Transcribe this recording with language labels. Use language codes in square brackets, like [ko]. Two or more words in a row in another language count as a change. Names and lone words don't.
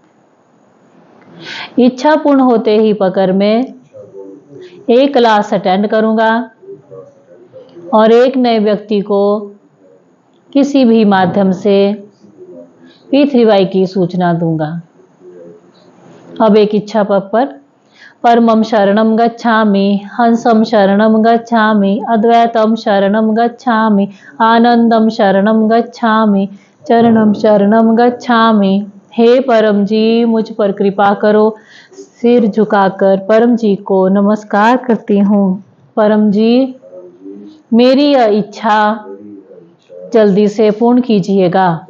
[hi] इच्छा पूर्ण होते ही पकड़ में एक क्लास अटेंड करूंगा और एक नए व्यक्ति को किसी भी माध्यम से P3Y की सूचना दूंगा। अब एक इच्छा पप्पर, [sa] परमं शरणं गच्छामि, हंसं शरणं गच्छामि, अद्वैतं शरणं गच्छामि, आनंदम शरणं गच्छामि, चरणम शरणं गच्छामि। [hi] हे परम जी, मुझ पर कृपा करो। सिर झुकाकर परम जी को नमस्कार करती हूँ। परम जी, मेरी यह इच्छा जल्दी से पूर्ण कीजिएगा।